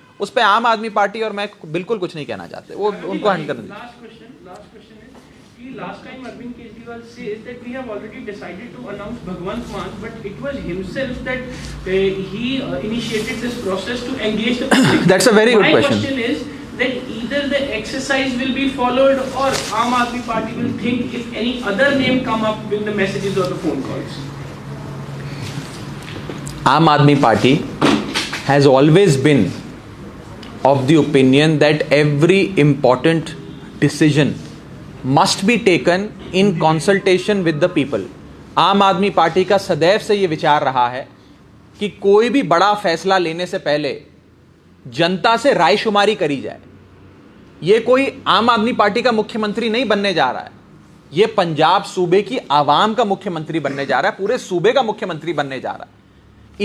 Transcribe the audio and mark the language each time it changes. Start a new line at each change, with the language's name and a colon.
Hindi: उस पर आम आदमी पार्टी और मैं बिल्कुल कुछ नहीं कहना चाहते। वो उनको हैंड कर दीजिए। लास्ट क्वेश्चन है कि last time
English: Arvind Kejriwal says that we have already decided to announce Bhagwant Mann, but it was himself that he initiated this process to engage the public. That's a very good question. My question is that either the exercise will be followed or Aam Aadmi Party will think if any other name come up with the messages or the phone calls. Aam Aadmi Party has always been of the opinion that every important decision must be taken in consultation with the people.
Hindi: आम आदमी party का सदैव से ये विचार रहा है कि कोई भी बड़ा फैसला लेने से पहले जनता से रायशुमारी करी जाए। ये कोई आम आदमी पार्टी का मुख्यमंत्री नहीं बनने जा रहा है, ये पंजाब सूबे की आवाम का मुख्यमंत्री बनने जा रहा है, पूरे सूबे का मुख्यमंत्री बनने जा रहा है।